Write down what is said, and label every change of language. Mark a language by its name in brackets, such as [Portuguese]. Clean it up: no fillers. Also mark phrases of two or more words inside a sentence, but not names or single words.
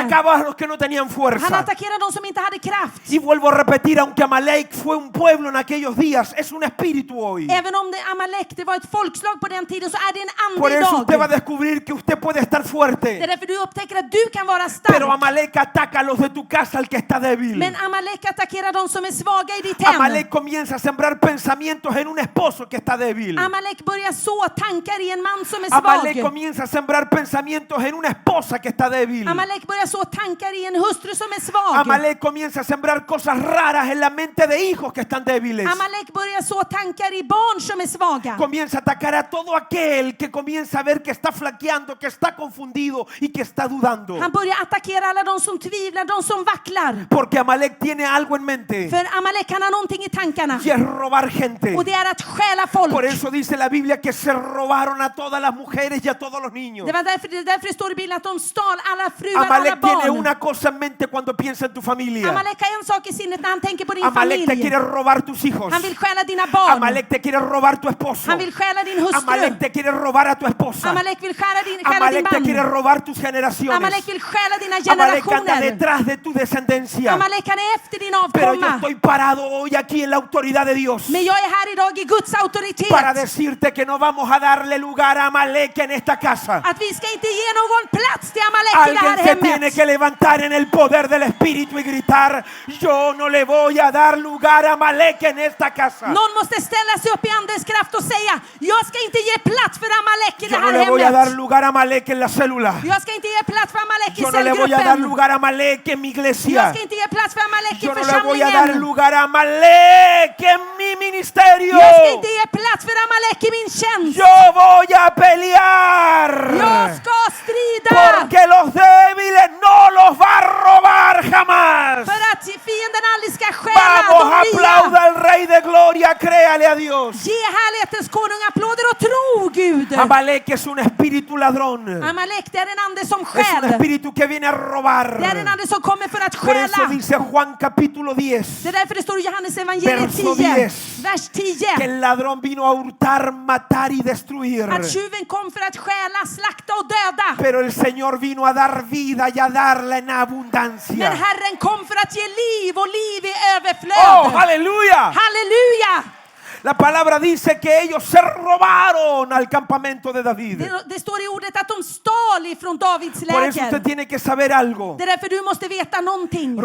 [Spanish] Atacaba a los que no tenían [Swedish] Han [Spanish] fuerza. [Swedish] attackerade de som inte hade kraft. [Spanish] Y vuelvo a repetir, aunque Amalek fue un pueblo en aquellos días, es un espíritu hoy. [Swedish] Även om Amalek det var ett folkslag på den tiden, så är det en [Spanish] Por [Swedish] ande [Spanish] eso usted va a [Swedish] idag. [Spanish] descubrir que usted puede estar [Swedish] Det är [Spanish] fuerte. [Swedish] därför du upptäcker att du kan vara [Spanish] Pero [Swedish] stark. [Spanish] Amalek ataca a los de tu casa, al que está débil. [Swedish] Men Amalek attackerar de som är svaga i ditt hem. [Spanish] Amalek comienza a sembrar pensamientos en un esposo que está débil. [Swedish] Amalek börjar så tankar i en man som är [Spanish] Amalek [Swedish] svag. [Spanish] comienza a sembrar pensamientos en una esposa que está débil. [Swedish] Amalek börjar så tankar i en hustru som är svag. [Spanish] Amalek comienza a sembrar cosas raras en la mente de hijos que están débiles. [Swedish] Amalek börjar så tankar i barn som är svaga. [Spanish] Comienza a atacar a todo aquel que comienza a ver que está flaqueando, que está confundido y que está dudando. [Swedish] Han börjar attackera alla de som tvivlar, de som vacklar. [Spanish] Porque Amalek tiene algo en mente [Swedish] För Amalek han har någonting i tankarna. [Spanish] y es robar gente. [Swedish] Och det är att stjäla folk. [Spanish] Por eso dice la Biblia que se robaron a todas las mujeres y a todos los niños. [Swedish] Det är därför det står i Bibeln att de stal alla fruar, alla [Spanish] Amalek tiene [Swedish] barn. [Spanish] una cosa en mente cuando piensa en tu familia. [Swedish] Amalek har en sak i sinnet när han tänker på din [Spanish] Amalek te [Swedish] familj. [Spanish] quiere robar tus hijos. [Swedish] Han vill stjäla dina barn. [Spanish] Amalek te quiere robar tu esposo. [Swedish] Han vill stjäla din hustru. [Spanish] Amalek te quiere robar a tu esposa. [Swedish] Amalek vill stjäla din [Spanish] Amalek te quiere [Swedish] man. [Spanish] robar tus generaciones. [Swedish] Amalek vill stjäla dina [Spanish] Amalek anda [Swedish] generationer. [Spanish] detrás de tu descendencia. [Swedish] Amalek han är efter din [Spanish] Pero yo [Swedish] avkomma. [Spanish] estoy parado hoy aquí en la autoridad de Dios [Swedish] Men jag är här idag i Guds auktoritet. [Spanish] para decirte que no vamos a darle lugar a Amalek en esta casa. [Swedish] Att vi ska inte ge någon plats till Amalek i det [Spanish] Alguien [Swedish] här [Spanish] se tiene [Swedish] hemmet. [Spanish] que levantar en el poder del Espíritu y gritar: yo no le voy a dar lugar a Amalek en esta casa. [Swedish] Någon måste ställa sig upp i andens kraft och säga: jag ska inte ge plats för Amalek i det [Spanish] Yo no [Swedish] här [Spanish] le voy a dar [Swedish] hemmet. [Spanish] lugar a Amalek en la célula. [Swedish] Jag ska inte ge plats för Amalek i [Spanish] Yo no le voy a dar [Swedish] cellgruppen. [Spanish] lugar a Amalek en mi [Swedish] Jag [Spanish] iglesia. [Swedish] ska inte ge plats för Amalek i [Spanish] Yo no le voy a dar [Swedish] församlingen. [Spanish] lugar a Amalek en mi ministerio. [Swedish] Jag ska inte ge plats för Amalek i min tjänst. [Spanish] Yo voy a pelear. [Swedish] Jag ska strida. [Spanish] Porque los débiles no los va a robar jamás. [Swedish] För att fienden aldrig ska stjäla [Spanish] Vamos, [Swedish] de nya. [Spanish] aplauda al Rey de Gloria, créale a Dios. [Swedish] Ge härlighetens konung applåder och tro Gud. [Spanish] Amalek es un espíritu ladrón. [Swedish] Amalek det är en ande som [Spanish] Es un [Swedish] stjäl. [Spanish] espíritu que viene a robar. [Swedish] Det är en ande som kommer för att [Spanish] Por eso [Swedish] stjäla. [Spanish] dice Juan capítulo 10 [Swedish] Det är därför det står i Johannes evangeliet [Spanish] Verso 10, 10. [Swedish] vers [Spanish] que [Swedish] 10. [Spanish] el ladrón vino a hurtar, matar y destruir. [Swedish] Att tjuven kom för att stjäla, slakta och döda. [Spanish] Pero el Señor vino a dar vida y a darla en abundancia. [Swedish] Men Herren kom för att ge liv och liv i [Spanish] ¡Oh, [Swedish] överflöd. [Spanish] aleluya! [Swedish] Halleluja! [Spanish] La palabra dice que ellos se robaron al campamento de David. [Swedish] Det står i ordet att de stal ifrån Davids [Spanish] Por eso usted [Swedish] läger. [Spanish] tiene que saber algo. [Swedish] Det är därför du måste veta någonting.